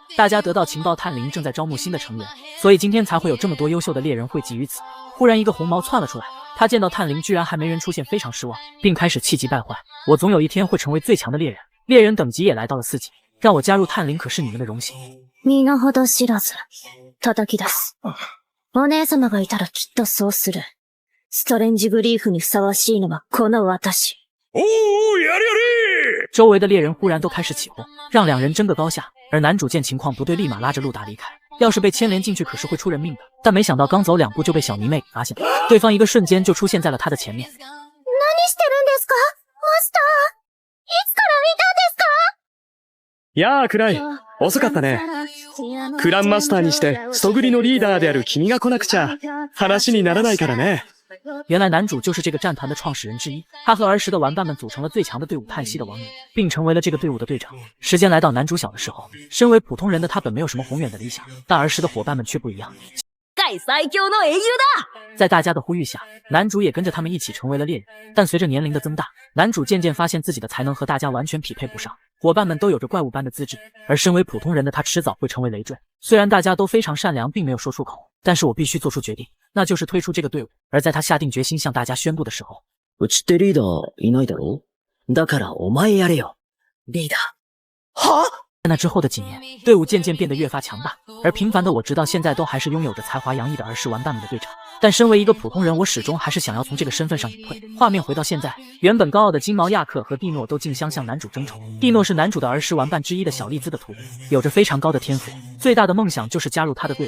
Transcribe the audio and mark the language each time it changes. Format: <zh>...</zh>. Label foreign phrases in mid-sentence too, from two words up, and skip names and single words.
<zh>大家得到情报探灵正在招募新的成员，所以今天才会有这么多优秀的猎人汇集于此。忽然一个红毛窜了出来，他见到探灵居然还没人出现，非常失望，并开始气急败坏。我总有一天会成为最强的猎人，猎人等级也来到了4级，让我加入探灵可是你们的荣幸。</zh> <ja>身ほど知らず、叩き出す。お姉様がいたらきっとそうする。ストレンジブリーフにふさわしいのはこの私。おー、やれやれ！</ja> <zh>周围的猎人忽然都开始起哄，让两人争个高下。而男主见情况不对，立马拉着路达离开。要是被牵连进去，可是会出人命的。但没想到刚走2步就被小迷妹给发现了，对方一个瞬间就出现在了他的前面。</zh> <ja>何してるんですか？マスター。いつからいたんですか？やあ、クライ。遅かったね。クランマスターにしてストグリのリーダーである君が来なくちゃ話にならないからね。</ja> <zh>原来男主就是这个战团的创始人之一，他和儿时的玩伴们组成了最强的队伍叹息的亡灵，并成为了这个队伍的队长。时间来到男主小的时候，身为普通人的他本没有什么宏远的理想，但儿时的伙伴们却不一样。</zh> <ja>最強の英雄だ！</ja> <zh>在大家的呼吁下，男主也跟着他们一起成为了猎人。但随着年龄的增大，男主渐渐发现自己的才能和大家完全匹配不上，伙伴们都有着怪物般的资质，而身为普通人的他迟早会成为累赘。虽然大家都非常善良，并没有说出口，但是我必须做出决定，那就是退出这个队伍。而在他下定决心向大家宣布的时候，</zh> <ja>うちってリーダーいないだろ？だからお前やれよ、リーダー。は？</ja> <zh>在那之后的几年，队伍渐渐变得越发强大，而平凡的我直到现在都还是拥有着才华洋溢的儿时玩伴们的队长。但身为一个普通人，我始终还是想要从这个身份上隐退。画面回到现在，原本高傲的金毛亚克和蒂诺都竞相向男主争宠。蒂诺是男主的儿时玩伴之一的小丽兹的徒弟，有着非常高的天赋，最大的梦想就是加入他的队伍。</zh>